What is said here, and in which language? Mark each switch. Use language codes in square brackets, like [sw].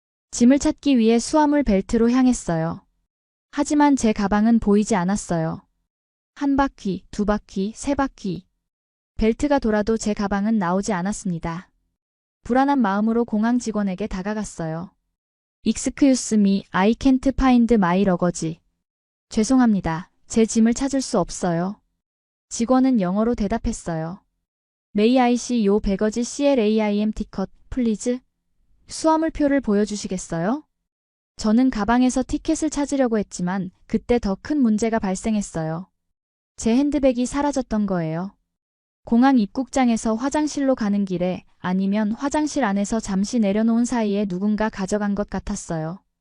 [ko] 짐을 찾기 위해 수화물 벨트로 향했어요. 하지만 제 가방은 보이지 않았어요. 한 바퀴, 두 바퀴, 세 바퀴. 벨트가 돌아도 제 가방은 나오지 않았습니다. 불안한 마음으로 공항 직원에게 다가갔어요. [en] Excuse me, I can't find my luggage. [ko] 죄송합니다. 제 짐을 찾을 수 없어요. 직원은 영어로 대답했어요. [en] May I see your baggage CLAIM ticket, please? [ko] 수화물표를 보여주시겠어요? 저는 가방에서 티켓을 찾으려고 했지만 그때 더 큰 문제가 발생했어요. 제 핸드백이 사라졌던 거예요. 공항 입국장에서 화장실로 가는 길에 아니면 화장실 안에서 잠시 내려놓은 사이에 누군가 가져간 것 같았어요.